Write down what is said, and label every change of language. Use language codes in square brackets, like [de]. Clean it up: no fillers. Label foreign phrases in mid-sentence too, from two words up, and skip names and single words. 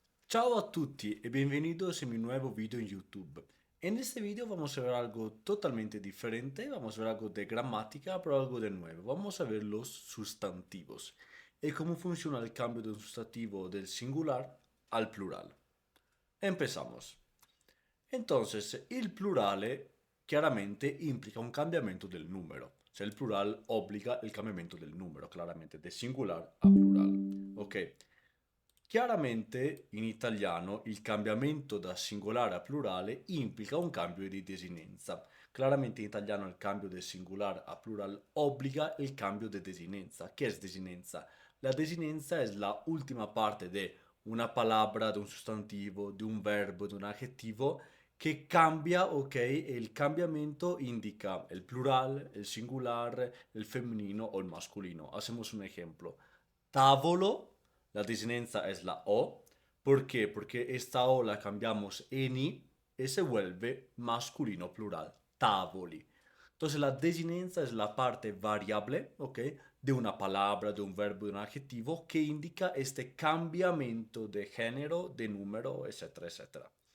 [it] Ciao a tutti [es] y bienvenidos a mi nuevo video en YouTube. En este video vamos a ver algo totalmente diferente, vamos a ver algo de gramática, pero algo de nuevo. Vamos a ver los sustantivos y cómo funciona el cambio de un sustantivo del singular al plural. Empezamos. Entonces, [it] il plurale chiaramente implica un cambiamento del numero. Cioè il plural obbliga il cambiamento del numero, [es] claramente, de singular a plural. Ok. [it] Chiaramente in italiano il cambiamento da singolare a plurale implica un cambio di desinenza. [es] Claramente [it] in italiano il [es] cambio del singular a plural obbliga el cambio de desinenza. ¿Qué es desinenza? La desinenza es la última parte de una palabra, de un sustantivo, de un verbo, de un adjetivo que cambia, ok, el cambiamiento indica el plural, el singular, el femenino o el masculino. Hacemos un ejemplo. Tavolo, la desinenza es la O. ¿Por qué? Porque esta O la cambiamos en I y se vuelve masculino plural. Tavoli. Entonces la desinenza es la parte variable, ¿ok? De una palabra, de un verbo, de un adjetivo que indica este cambiamiento de género, de número, etcétera, etcétera.